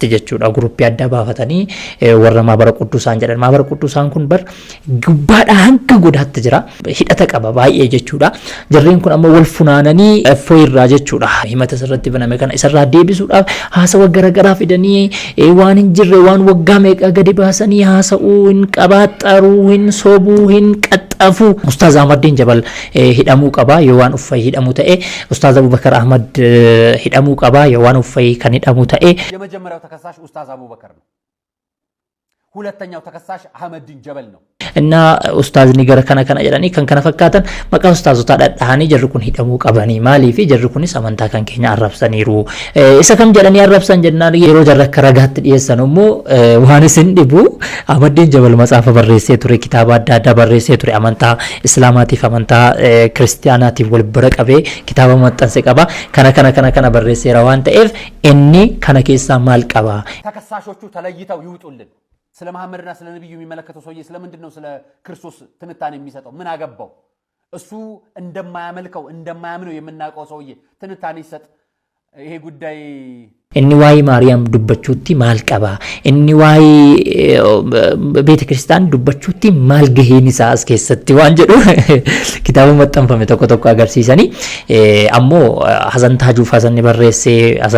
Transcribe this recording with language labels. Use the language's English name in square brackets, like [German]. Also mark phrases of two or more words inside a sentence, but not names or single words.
[Oromo] jechuudha guruppii adda baafatanii warra maabara quddusaan jedhan maabara quddusaan kun bar gubbaadha hanga godaatti jira hidhata qaba baay'ee jechuudha jarreen kun amma wal funaananii foirraa jechuudha himata irratti baname kana isarraa deebisuudhaaf haasawa garagaraa fidanii waan hin jirre waan waggaa meeqa gadi baasanii haasa'uu hin qabaaxaruu hin sobuu hin qaxxafu Ustaaz Ahmadiin Jabal hidhamuu qaba yoo waan uffay hidhamuu ta'e Ustaaz Abubakar Ahmad hidhamuu qaba yoo waan uffay kan hidhamuu ta'e [Amharic] የመጀመሪያው ተከሳሽ ኡስታዝ አቡበከር ነው። ሁለተኛው ተከሳሽ አህመዲን ጀበል ነው። እና ኡስታዝ ንገረ ከነ [Oromo] jedhani kan kana fakkaatan maqaa ustaazota dhadhaanii jarri kun hidhamuu qabanii maaliif jarri kunis amantaa kan keenya arrabsaniiru isa kam jedhanii arrabsan jennaan yeroo jarri akka ragaatti dhiyeessan immoo waan isin dhibu Ahmadiin Jabal matsaafa barreessee ture kitaaba adda addaa barreessee ture amantaa islaamaatiif amantaa kiristiyaanaatiif wal bira qabee kitaaba maxxanse qaba kana barreesseera waan ta'eef inni kana keessaa maal qaba [Amharic] ተከሳሾቹ ተለይተው ይውጡልን ስለ መሐመድና ስለ ነብዩ የሚመለከተው ሰውዬ ስለምንድነው ስለ ክርስቶስ ትንታኔ የሚሰጠው ምን አገባው እሱ እንደማያመልከው እንደማያምነው የምናውቀው ሰውዬ ትንታኔ ይሰጥ ይሄ ጉዳይ [Oromo] inni waa'ee Maariyaam dubbachuutti maal qaba inni waa'ee beeta kristaan dubbachuutti maal gaheen isaa as keessatti waan jedhu kitaaba maxxanfame tokko agarsiisanii ammoo Hasan Taajuuf Hasanni barreessee Hasan